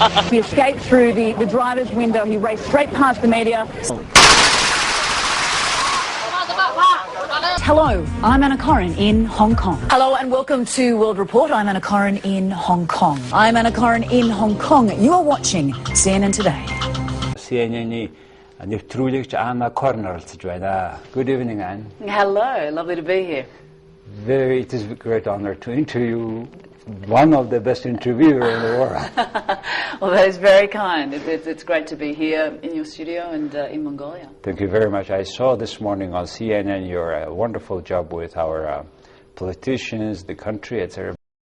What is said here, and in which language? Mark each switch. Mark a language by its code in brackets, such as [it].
[en] He escaped through the driver's window. He raced straight past the media. Hello, I'm Anna Korren in Hong Kong. Hello and welcome to World Report. I'm Anna Korren in Hong Kong. I'm Anna Korren in Hong Kong. You are watching CNN Today. [mn] CNN-ийн нэвтрүүлэгч Анна Корен оролцож байна. [en] Good evening, Anne. Hello, lovely to be here. It is a great honor to interview one of the best interviewers in the world. Well, that is very kind. It's great to be here in your studio and in Mongolia. Thank you very much. I saw this morning on CNN your wonderful job with our politicians, the country, etc.